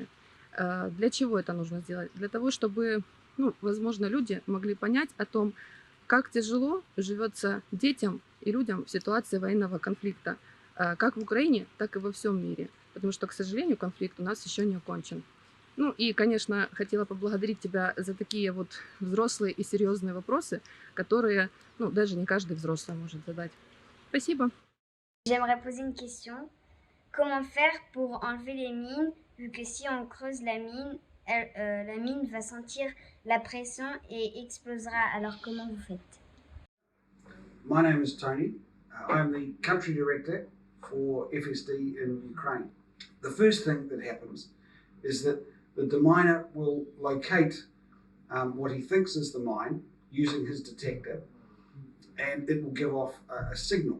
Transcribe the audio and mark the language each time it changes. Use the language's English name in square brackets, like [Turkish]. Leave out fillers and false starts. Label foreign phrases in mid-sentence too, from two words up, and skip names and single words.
[Russian] Для чего это нужно сделать? Для того, чтобы, возможно, люди могли понять о том, как тяжело живется детям и людям в ситуации военного конфликта, как в Украине, так и во всем мире. Потому что, к сожалению, конфликт у нас еще не окончен. Ну и, конечно, хотела поблагодарить тебя за такие вот взрослые и серьезные вопросы, которые, даже не каждый взрослый может задать. Спасибо. [French] J'aimerais poser une question. Comment faire pour enlever les mines, vu que si on creuse la mine, la mine va sentir la pression et explosera. Alors comment vous faites? [English] My name is Tony. I'm the country director for FSD in Ukraine. The first thing that happens is that the deminer will locate what he thinks is the mine using his detector, and it will give off a signal.